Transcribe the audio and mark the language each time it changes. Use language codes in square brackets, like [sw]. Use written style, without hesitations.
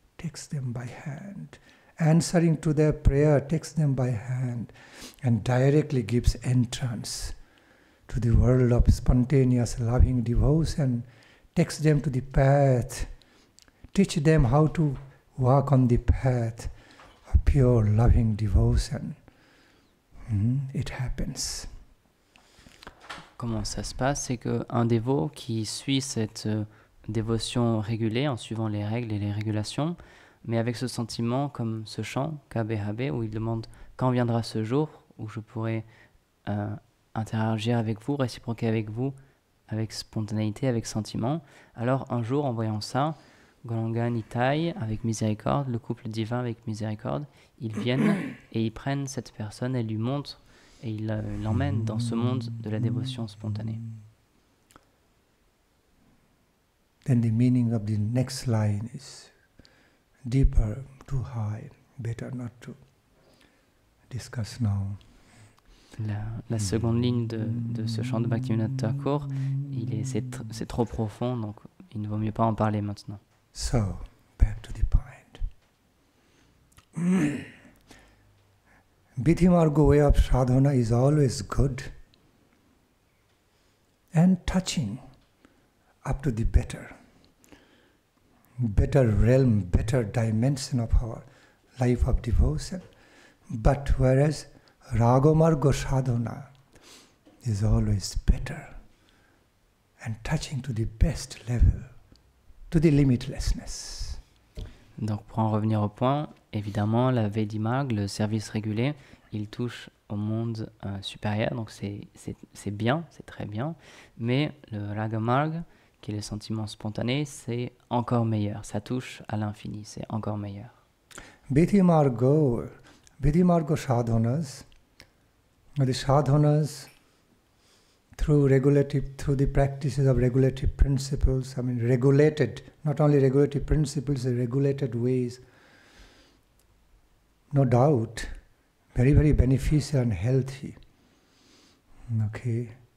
[en] Takes them by hand, answering to their prayer, takes them by hand and directly gives entrance to the world of spontaneous loving devotion, takes them to the path, teach them how to walk on the path of pure loving devotion. It happens. [fr] Comment ça se passe? C'est qu'un dévot qui suit cette dévotion régulée en suivant les règles et les régulations, mais avec ce sentiment comme ce chant, Kabehabe, où il demande quand viendra ce jour où je pourrai interagir avec vous, réciproquer avec vous, avec spontanéité, avec sentiment. Alors un jour, en voyant ça, Gauranga Nitai, avec miséricorde, le couple divin avec miséricorde, ils viennent et ils prennent cette personne et lui montrent et ils l'emmènent dans ce monde de la dévotion spontanée. [en] Then the meaning of the next line is deeper, too high, better not to discuss now. [fr] La seconde ligne de ce chant de Bhaktivinoda Thakur, c'est trop profond, donc il ne vaut mieux pas en parler maintenant. [en] So, back to the point. Vidhimarga way of sadhana is always good and touching up to the better realm, better dimension of our life of devotion. But whereas Ragamarga sadhana is always better and touching to the best level, to the limitlessness. [fr] Donc pour en revenir au point, évidemment la Vedimarg, le service régulé, il touche au monde supérieur, donc c'est bien, c'est très bien, mais le Ragamarg, qui est le sentiment spontané, c'est encore meilleur, ça touche à l'infini, c'est encore meilleur. [en] Vidhimarga sadhanas, the sadhanas through the practices of regulative principles, regulated, not only regulative principles, regulated ways, no doubt, very, very beneficial and healthy. Okay?